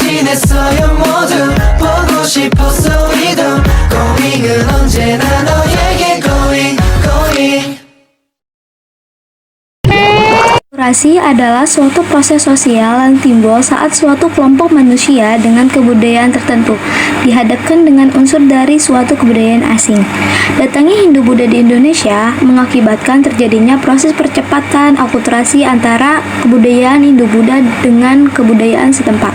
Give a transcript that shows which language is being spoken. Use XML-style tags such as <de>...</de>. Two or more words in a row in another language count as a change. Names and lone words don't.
<ko>원했어요 모두 보고 싶었어 우리도 고잉은 언제나 너에게 고잉.</ko> <id>Akulturasi adalah suatu proses sosial yang timbul saat suatu kelompok manusia dengan kebudayaan tertentu dihadapkan dengan unsur dari suatu kebudayaan asing. Datangnya Hindu-Buddha di Indonesia mengakibatkan terjadinya proses percepatan akulturasi antara kebudayaan Hindu-Buddha dengan kebudayaan setempat.</id>